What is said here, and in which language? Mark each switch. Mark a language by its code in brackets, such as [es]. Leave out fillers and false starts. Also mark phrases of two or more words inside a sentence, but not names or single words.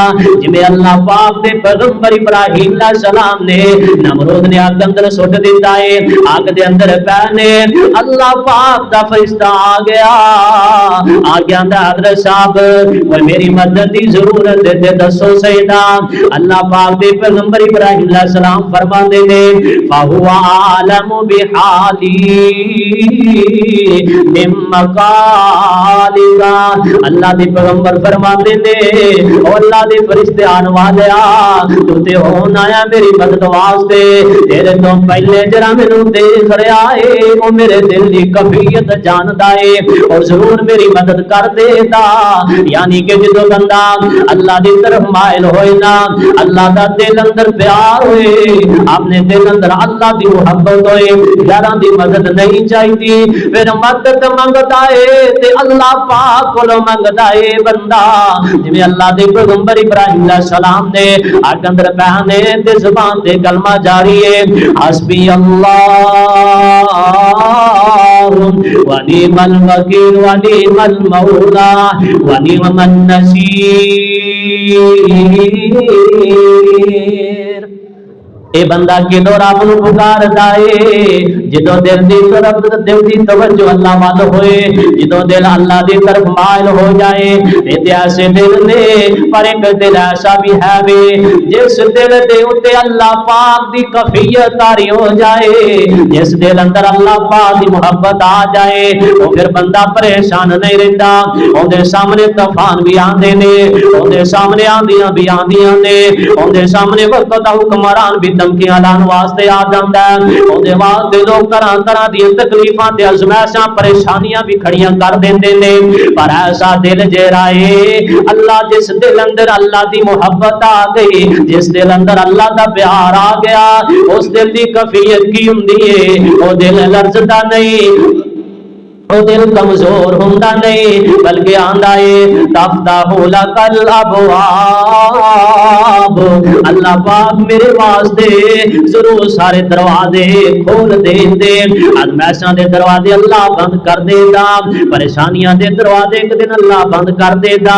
[pa] جویں اللہ پاک دے پیغمبر ابراہیم [ar] علیہ السلام [pa] نے نمرود نے آگ اندر سٹ دیتا ہے, آگ دے اندر پہنے اللہ پاک دا فرشتہ آ گیا دا حضرت صاحب وہ میری مدد دی ضرورت ہے دسو سیدا. اللہ پاک دے پیغمبر ابراہیم [ar] علیہ السلام [pa] فرماندے نے [ar] فَهُوَ عَالَمُ بِحَالِي مِن مَقَالِكَ. [pa] اللہ دے پیغمبر فرماندے نے او اللہ دے فرشتے آن والے تو تے ہون آیا میری مدد واسطے, تیرے تو پہلے جڑا مینوں دیکھ رہا ہے او میرے دل دی کیفیت جاندا ہے اور ضرور میری مدد کر دے گا. یعنی کہ جدوں بندہ اللہ دی طرف مائل ہوئے نا, اللہ دا دل اندر پیار ہوئے, اپنے دل اندر اللہ دی محبت ہوئے, یاراں دی مدد نہیں چاہیے, پھر مدد منگدا ہے تے اللہ پاک کولوں منگدا ہے بندہ. جویں اللہ دے پیغمبر ابراہیم [ar] علیہ السلام [pa] نے اگ اندر پہنے تے زبان تے کلمہ جاری ہے [ar] حسبی اللہ و نعم الوکیل و نعم المولا و نعم النصیر. [pa] اے بندہ کدو رب نو پکاردا ہے جدو دل دی طرف دل دی توجہ اللہ وال ہوئے, جدو دل اللہ دی طرف مائل ہو جائے. اے ایسے دل نے پر ایک دل ایسا بھی ہے وے جس دل دے اوتے اللہ پاک دی کیفیت طاری ہو جائے, جس دل اندر اللہ پاک دی محبت آ جائے او پھر بندہ پریشان نہیں رہندا. اون دے سامنے طوفان بھی آندے نے, اون دے سامنے آندیاں بھی آندیاں نے, اون دے سامنے وقت دا حکمران بھی دھمکیاں لان واسطے آ جاندا ہے, اودے واسطے لوگ طرح طرح دی تکلیفاں تے ازمائشاں پریشانیاں بھی کھڑیاں کر دیندے نے. پر ایسا دل جیڑا ہے اللہ جس دل اندر اللہ دی محبت آ گئی, جس دل اندر اللہ دا پیار آ گیا, اس دل دی کیفیت کی ہوندی ہے, او دل لرزدا نہیں, او دل کمزور ہوندا نہیں بلکہ آندا ہے [ar] تفتح لکل [pa] ابواب، اللہ پاک میرے واسطے ضرور سارے دروازے کھول دے ازمائشاں دے دروازے اللہ بند کر دے گا، پریشانیاں دے دروازے ایک دن اللہ بند کر دے گا۔